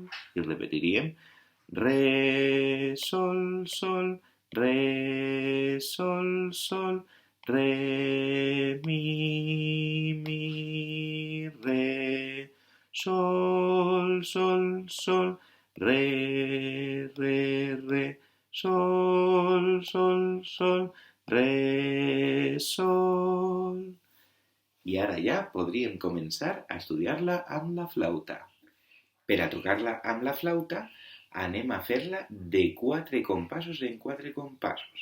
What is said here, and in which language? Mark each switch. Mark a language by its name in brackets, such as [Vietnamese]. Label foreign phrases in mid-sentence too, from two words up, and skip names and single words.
[Catalan] I repetiríem re, sol, sol, re, sol, sol, re, mi, re, sol, sol, sol, re, re, sol, sol, sol, re, sol. I ara ja podríem començar a estudiar-la amb la flauta. Per a tocar-la amb la flauta, anem a fer-la de 4 compassos en 4 compassos.